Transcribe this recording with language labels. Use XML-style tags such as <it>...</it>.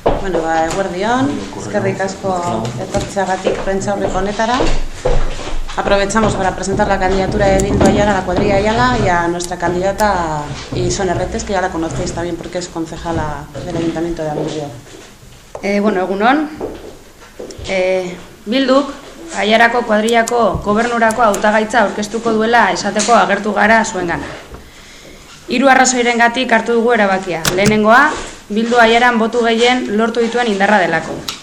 <eu>Bueno, ba, eguerdion, eskerrik asko etortzeagatik prentza aurreko honetara.</eu> <es>Aprovechamos para presentar la candidatura de Bildu Ayala, la cuadrilla Ayala, y a nuestra candidata Ixone Retes, que ya la conocéis también porque es concejala del Ayuntamiento de Amurrio.</es> <eu>Bueno, egunon, Bilduk, Ayarako cuadrillako gobernurako hautagaitza aurkeztuko duela esateko agertu gara zuengana. Hiru arrazoirengatik hartu dugu erabakia. Lehenengoa, Bildu Ayaran botu gehien lortu dituen indarra delako.</eu>